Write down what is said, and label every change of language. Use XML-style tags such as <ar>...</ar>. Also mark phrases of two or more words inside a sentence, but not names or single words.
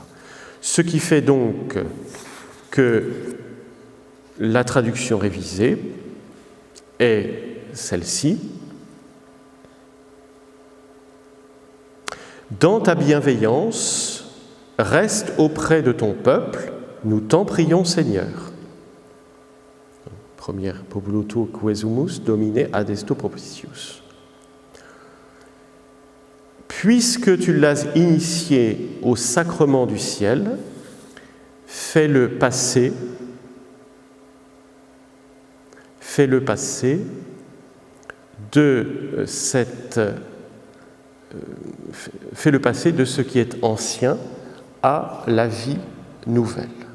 <fr>Ce qui fait donc que la traduction révisée est celle-ci. Dans ta bienveillance, reste auprès de ton peuple, nous t'en prions Seigneur. Première,</fr> <la>populoto quesumus domine adesto propitius.</la> <fr>Puisque tu l'as initié au sacrement du ciel, fais-le passer de ce qui est ancien à la vie nouvelle.</fr>